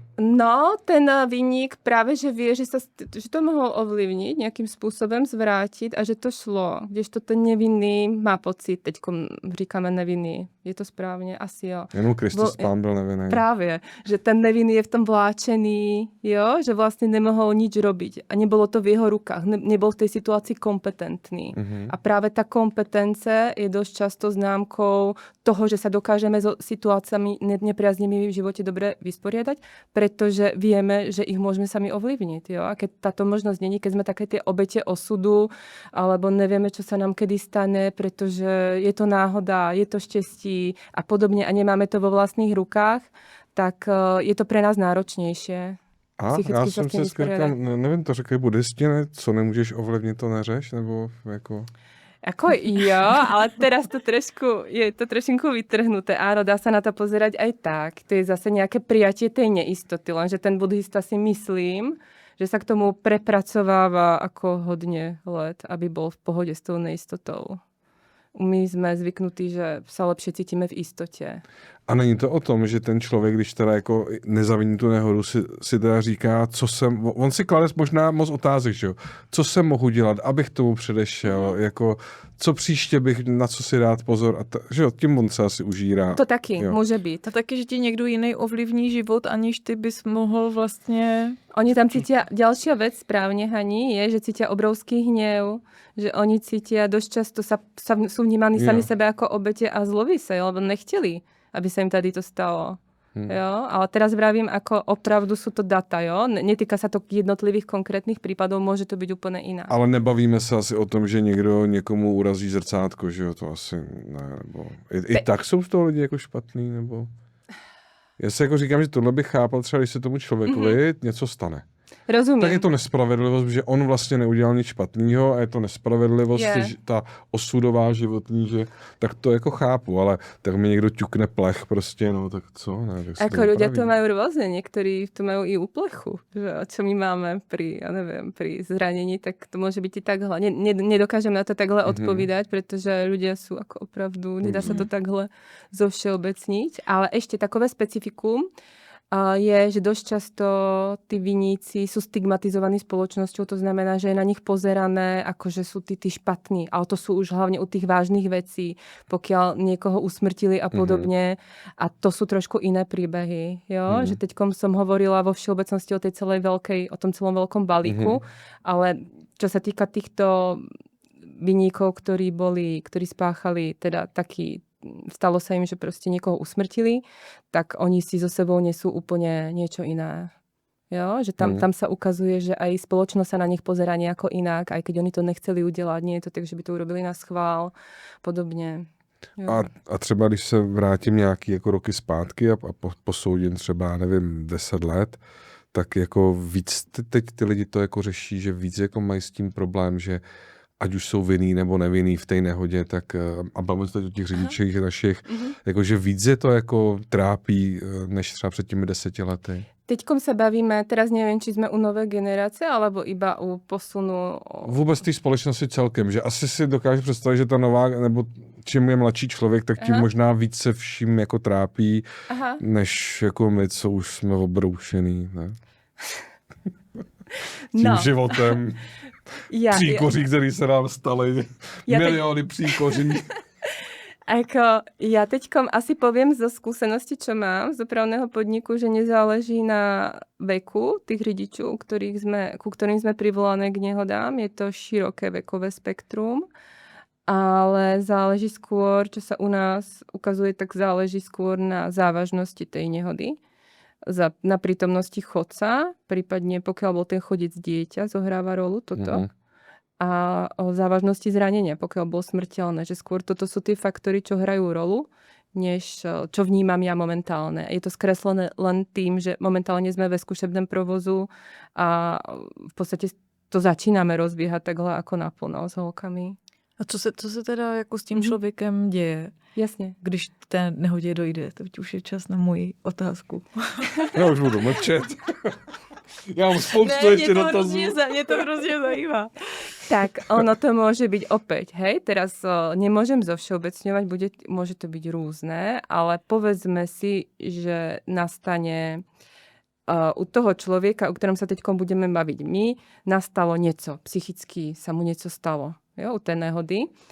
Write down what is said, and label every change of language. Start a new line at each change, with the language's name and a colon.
Slovak: No, ten viník práve, že vie, že to mohol ovlivniť, nejakým spôsobom zvrátiť a že to šlo.
Czech: Kdežto ten nevinný má pocit, teďko říkáme nevinný,
Slovak: je to správne?
Czech: Asi jo. Jenom Kristus Pán byl nevinný.
Slovak: Právě, že ten nevinný je v tom vláčený, jo, že vlastne nemohol nič robiť a nebolo to v jeho rukách, nebol v tej situácii kompetentný. A práve tá kompetence je dosť často známkou toho, že sa dokážeme so situáciami nepriaznivými v živote dobre vysporiadať, pretože vieme, že ich môžeme sami ovlivniť. Jo? A keď táto možnosť není, keď sme také tie obete osudu, alebo nevieme, čo sa nám kedy stane, pretože je to náhoda, je to štěstí a podobne a nemáme to vo vlastných rukách, tak je to pre nás náročnejšie.
Czech: A já jsem si říkal, nevím, to řekli buddhisti, ne? Co nemůžeš ovlivnit, to neřeš? Nebo jako...
Slovak: Ako jo, ale teraz je to trošinku vytrhnuté. Áno, dá sa na to pozerať aj tak. To je zase nejaké prijatie tej neistoty, lenže ten buddhista si myslím, že sa k tomu prepracováva ako hodne let, aby bol v pohode s tou neistotou.
Czech: My jsme zvyknutí, že se lepší cítíme v jistotě. A není to o tom, že ten člověk, když teda jako nezaviní tu nehodu, si teda říká, on si klade možná moc otázek, že jo? Co jsem mohu dělat, abych tomu předešel, jako co příště bych, na co si dát pozor, že jo, tím on se asi užírá. To taky, jo. Může být. A taky, že ti někdo jiný ovlivní život, aniž ty bys mohl vlastně...
Slovak: Oni tam cítia, ďalšia vec správne, Hani, je, že cítia obrovský hnev, že oni cítia dosť často, sú vnímaní sami sebe ako obete a zloví sa, lebo nechtěli, aby sa im tady to stalo. Jo? Ale teraz vravím, ako opravdu sú to data, jo? Netýka sa to jednotlivých konkrétnych prípadov, môže to byť úplne iná.
Czech: Ale nebavíme se asi o tom, že někdo někomu urazí zrcátko, že jo, to asi ne, nebo... I tak jsou z toho lidi jako špatný, nebo... Já si jako říkám, že tohle bych chápal třeba, když se tomu člověkovi něco stane. Rozumím. Tak je to nespravedlivost, že on vlastně neudělal nic špatného a je to nespravedlivost, ta osudová životní, že tak to jako chápu, ale tak mi někdo ťukne plech prostě, no tak co? Ne,
Slovak: ako ľudia to majú rôzne, niektorí to majú i u plechu, že čo my máme pri, ja neviem, pri zranení, tak to môže byť i takhle. Nedokážem na to takhle odpovídať, pretože ľudia sú ako opravdu, nedá sa to takhle zovšeobecniť, ale ešte takové specifikum, je, že dosť často tí viníci sú stigmatizovaní spoločnosťou, to znamená, že je na nich pozerané, ako že sú tí špatní, ale to sú už hlavne u tých vážnych vecí, pokiaľ niekoho usmrtili a podobne. A to sú trošku iné príbehy, jo? Že teďkom som hovorila vo všeobecnosti o tej celej o tom celom veľkom balíku, ale čo sa týka týchto viníkov, ktorí spáchali teda stalo sa im, že proste niekoho usmrtili, tak oni si so sebou nesú úplne niečo iné. Jo? Že tam sa ukazuje, že aj spoločnosť sa na nich pozerá nejako inak, aj keď oni to nechceli udelať. Nie je to tak, že by to urobili na schvál, podobně.
Czech: Jo. A třeba, když se vrátím nějaký jako roky zpátky a posoudím třeba, nevím, 10 let, tak jako víc teď ty lidi to jako řeší, že víc jako mají s tím problém, že ať už jsou vinný nebo nevinný v té nehodě, tak a bavíme se o těch řidičích našich, jakože víc je to jako trápí, než třeba před těmi 10 lety.
Slovak: Teďkom sa bavíme, teraz neviem, či sme u nové generácie, alebo iba u posunu...
Czech: Vůbec té společnosti celkem, že asi si dokážu představit, že ta nová, nebo čím je mladší člověk, tak tím možná víc se vším jako trápí, než jako my, co už jsme obroušený, ne? Tím životem. Příkoří, který se nám staly. Miliony příkoří.
Slovak: Ako, ja teďkom asi poviem zo skúsenosti, čo mám z dopravného podniku, že nezáleží na veku tých ridičov, ku ktorým sme privolané k nehodám. Je to široké vekové spektrum, ale záleží skôr, čo sa u nás ukazuje, tak záleží skôr na závažnosti tej nehody. Na prítomnosti chodca, prípadne pokiaľ bol ten chodec dieťa, zohráva rolu toto. A o závažnosti zranenia, pokiaľ bol smrteľné. Že skôr toto sú tie faktory, čo hrajú rolu, než čo vnímam ja momentálne. Je to skreslené len tým, že momentálne sme ve skúšebnom provozu a v podstate to začínáme rozbiehať takhle ako naplno s holkami.
Czech: A co se teda jako s tím člověkem děje? Jasně. Když k té nehodě dojde, teď už je čas na moji otázku. Já už budu mlčet. Já mám spoustu ještě dotazů. Mě to hrozně zajímá.
Slovak: Tak ono to môže byť opäť, hej, teraz nemôžem zovšeobecňovať, môže to byť rôzne, ale povedzme si, že nastane u toho človeka, o ktorom sa teďkom budeme baviť my, nastalo niečo, psychicky sa mu niečo stalo, jo, u tej nehody.